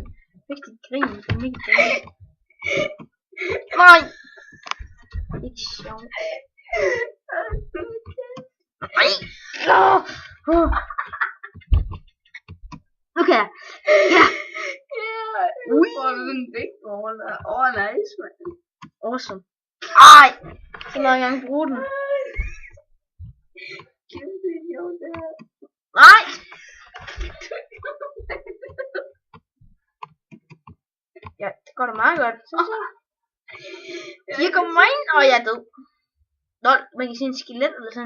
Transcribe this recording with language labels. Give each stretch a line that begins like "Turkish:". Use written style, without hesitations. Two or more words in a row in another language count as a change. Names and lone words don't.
Danish: Rigtig grin, det er ikke grin. Nej. Ikke sjovt. Nej. Okay. Ja. Ui. Får du den
English: big ball? Nice, man. Awesome.
Danish: Ej. Så må jeg engang bruge den. Kæmpe idiot, det her. Nej. Ja, det går da meget godt. Jeg kommer ind, og jeg er død. Nå, man kan se en skelet eller sådan.